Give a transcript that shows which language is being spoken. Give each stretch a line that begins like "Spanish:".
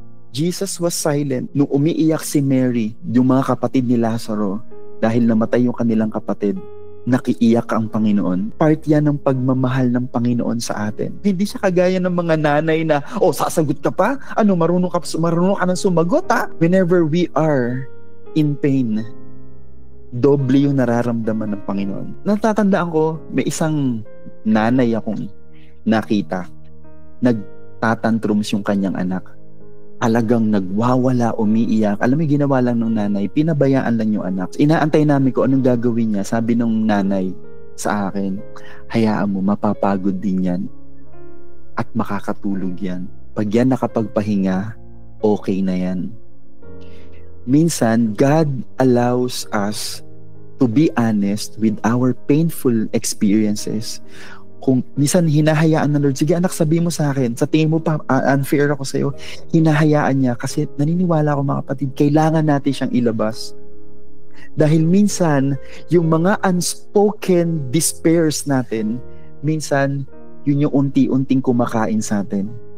English: Jesus was silent
Filipino: nung umiiyak si Mary, yung mga kapatid ni Lazaro, dahil namatay yung kanilang kapatid. Nakiiyak ang Panginoon. Part yan ng pagmamahal ng Panginoon sa atin. Hindi siya kagaya ng mga nanay na, sasagot ka pa? Marunong ka nang sumagot ha?
English: Whenever we are in pain,
Filipino: doble yung nararamdaman ng Panginoon. Natatandaan ko, may isang nanay akong nakita. Nagtatantrums yung kanyang anak. Alagang nagwawala, umiiyak. Alam mo, ginawa lang ng nanay, pinabayaan lang yung anak. Inaantay namin ko anong gagawin niya. Sabi ng nanay sa akin, hayaan mo, mapapagod din yan. At makakatulog yan. Pag yan nakapagpahinga, okay na yan.
English: Minsan, God allows us to be honest with our painful experiences.
Filipino: Kung minsan hinahayaan ng Lord, sige anak, sabi mo sa akin, sa tingin mo pa unfair ako sa'yo, hinahayaan niya kasi naniniwala ko, mga kapatid, kailangan natin siyang ilabas. Dahil minsan, yung mga unspoken despairs natin, minsan, yun yung unti-unting kumakain sa atin.